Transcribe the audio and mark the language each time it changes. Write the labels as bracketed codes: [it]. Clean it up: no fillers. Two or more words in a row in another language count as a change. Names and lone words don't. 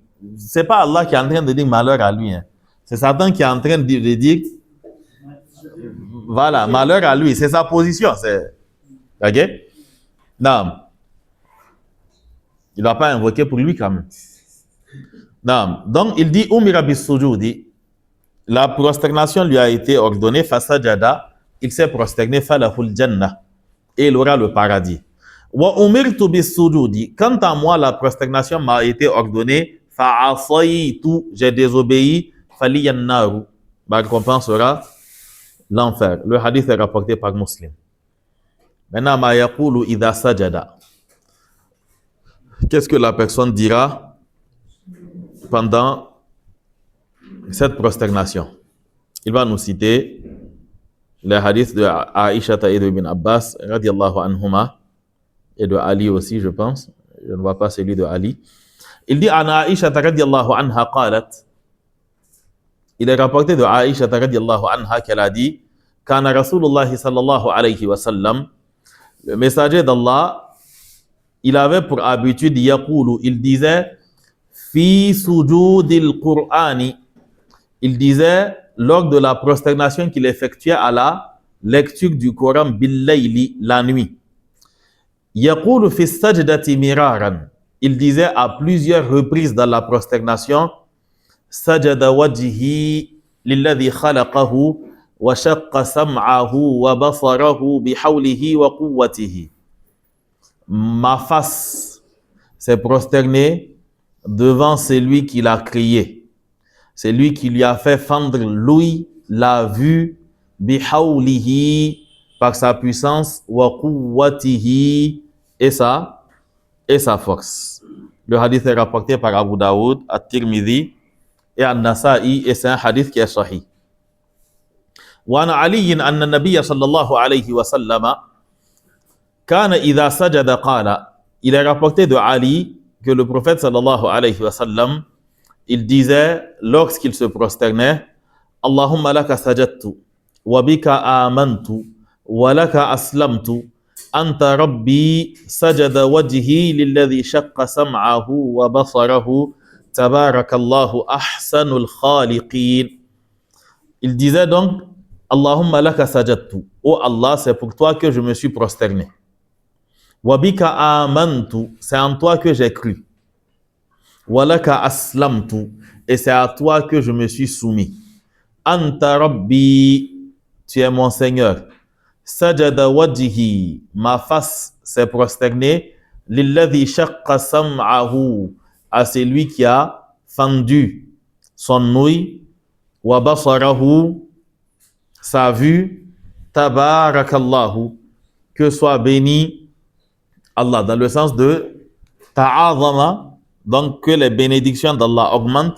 [fr] C'est pas Allah qui est en train de dire malheur à lui. Hein. C'est Satan qui est en train de dire Voilà, malheur à lui, c'est sa position. Ok? Non. Il ne va pas invoquer pour lui quand même. Non. Donc, il dit, [ar] أمر بالسجود, [fr] la prosternation lui a été ordonnée, fasajada, il s'est prosterné, [ar] فله الجنة, [fr] et il aura le paradis. [ar] وأمرت بالسجود, [fr] quant à moi, la prosternation m'a été ordonnée, fa'asaytu, j'ai désobéi, [ar] فلي النار, [fr] ma récompense sera l'enfer. Le hadith est rapporté par Muslim. Maintenant, [ar] ما يقول إذا سجد. [fr] Qu'est-ce que la personne dira pendant cette prosternation? Il va nous citer les hadiths de Aïcha et de Ibn Abbas, [ar] رضي الله عنهما, [fr] et de Ali aussi, je pense. Je ne vois pas celui de Ali. Il dit, [ar] عن عائشة رضي الله عنها قالت. [fr] Il est rapporté de Aïcha [ar] رضي الله عنها [fr] qu'elle a dit, [ar] كان رسول الله صلى الله عليه وسلم, [fr] le messager d'Allah, il avait pour habitude, yaqulu, il disait, [ar] في سجود القرآن, [fr] il disait, lors de la prosternation qu'il effectuait à la lecture du Coran bil-layli, la nuit. [ar] يقول في سجدة مرارا, [fr] il disait à plusieurs reprises dans la prosternation, [ar] سجد وجهي للذي خلقه وشق سمعه وبصره بحوله وقوته. [fr] Ma face s'est prosternée devant celui qui l'a créé. C'est lui qui lui a fait fendre l'ouïe, la vue, bihawlihi, par sa puissance, [ar] وقوته, [fr] et sa force. Le hadith est rapporté par Abu Daoud, At-Tirmidhi et An-Nasa'i, et c'est un hadith qui est sahih. [ar] وعن علي أن النبي صلى الله عليه وسلم كان إذا سجد قال. [fr] Il est rapporté de Ali que le prophète [ar] صلى الله عليه وسلم, [fr] il disait lorsqu'il se prosternait, [ar] اللهم لك سجدت وبك آمنت ولك أسلمت أنت ربي سجد وجهي للذي شق سمعه وبصره تبارك الله أحسن الخالقين. [fr] Il disait donc [ar] اللهم لك سجدت, [fr] oh Allah, c'est pour toi que je me suis prosterné. [ar] وبك آمنت, [fr] c'est en toi que j'ai cru. [ar] ولك أسلمت, [fr] et c'est à toi que je me suis soumis. [ar] أنت ربي, [fr] tu es mon Seigneur. [ar] سجد وجهي, [fr] ma face s'est prosternée. [ar] للذي شق سمعه, [fr] à celui qui a fendu son ouïe. [ar] وبصره, [fr] sa vue. Tabarakallahu, que soit béni Allah, dans le sens de ta'azama, donc que les bénédictions d'Allah augmentent.